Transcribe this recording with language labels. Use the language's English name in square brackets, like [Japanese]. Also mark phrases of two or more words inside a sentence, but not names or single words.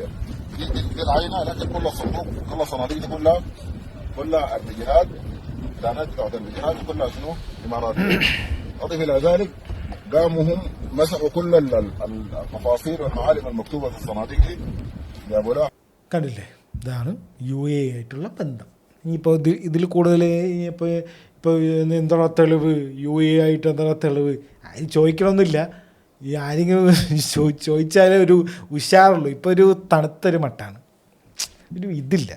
[Arabic] دي العينة، لكن كل الصناديق دي كلها كلها الوجهات الإعلانات بتاعت الوجهات كلها شنو؟ إماراتية. أضف إلى ذلك قاموا هم مسحوا كل التفاصيل والمعالم المكتوبة في الصناديق دي جابوا لها. [Malayalam] കണ്ടില്ലേ, ഇതാണ് UAE ആയിട്ടുള്ള ബന്ധം. ഇനിയിപ്പോൾ ഇതിൽ കൂടുതൽ ഇനിയിപ്പോൾ ഇപ്പോൾ എന്താ തെളിവ്, UAE ആയിട്ട് എന്താ തെളിവ് ആരും ചോദിക്കണമെന്നില്ല. ഈ ആരെങ്കിലും ചോദിച്ചാലേ ഒരു ഉഷാറുള്ളൂ. ഇപ്പോൾ ഒരു തണുത്തൊരു മട്ടാണ്, ഒരു ഇതില്ല.